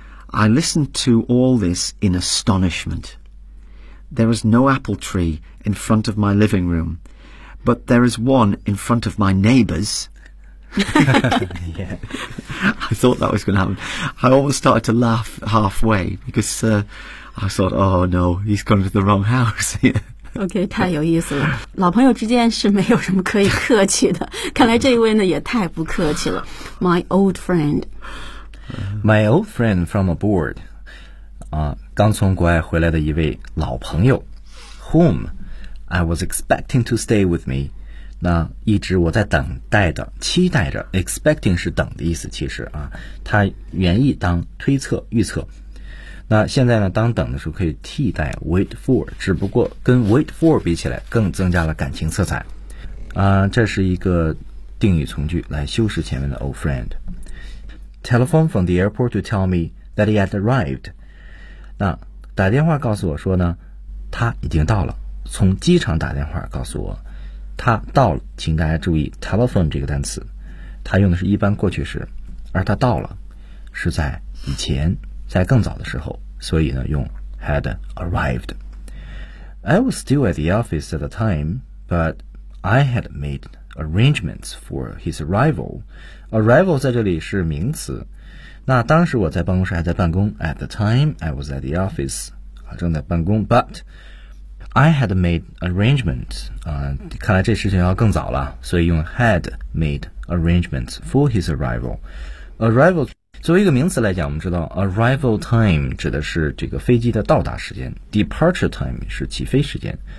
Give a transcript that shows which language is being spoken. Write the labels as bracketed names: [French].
[English] I listened to all this in astonishment. There was no apple tree in front of my living room,But there is one in front of my neighbors. Yeah. I thought that was going to happen. I almost started to laugh halfway because I thought, oh no, he's gone to the wrong house. [Chinese] Okay, 太有意思了。老朋友之间是没有什么可以客气的。看来这一位呢也太不客气了。 [English] My old friend. My old friend from abroad. [Chinese] 刚从国外回来的一位老朋友。 [English] Whom? I was expecting to stay with me. [Chinese] 那一直我在等待的期待着 expecting 是等的意思其实啊它原意当推测预测。那现在呢当等的时候可以替代 wait for, 只不过跟 wait for 比起来更增加了感情色彩。这是一个定语从句来修饰前面的 old friend。 [English] telephone from the airport to tell me that he had arrived. [Chinese] 那打电话告诉我说呢，他已经到了。从机场打电话告诉我，他到了。请大家注意 telephone 这个单词，它用的是一般过去式，而他到了是在以前，在更早的时候，所以呢用 had arrived. [English] I was still at the office at the time, but I had made arrangements for his arrival. [Chinese] Arrival 在这里是名词。那当时我在办公室还在办公。 [English] At the time, I was at the office. [Chinese] 正在办公。 [English] But I had made arrangements. [Chinese] 看来这事情要更早了，所以用 [English] had made arrangements for his arrival. [Chinese] Arrival 作为一个名词来讲，我们知道 arrival time 指的是这个飞机的到达时间， departure time 是起飞时间。